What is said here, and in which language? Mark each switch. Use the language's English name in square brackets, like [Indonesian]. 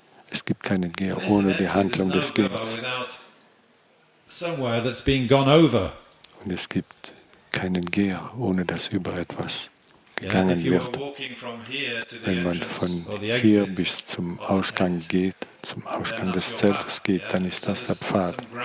[German] Es gibt keinen Geher ohne die Handlung des Gehens. [English] Somewhere that's being gone over. [German] Und es gibt keinen Geher, ohne dass über etwas gegangen wird. Wenn man von hier bis zum Ausgang geht, zum Ausgang des Zeltes geht, dann ist das der Pfad.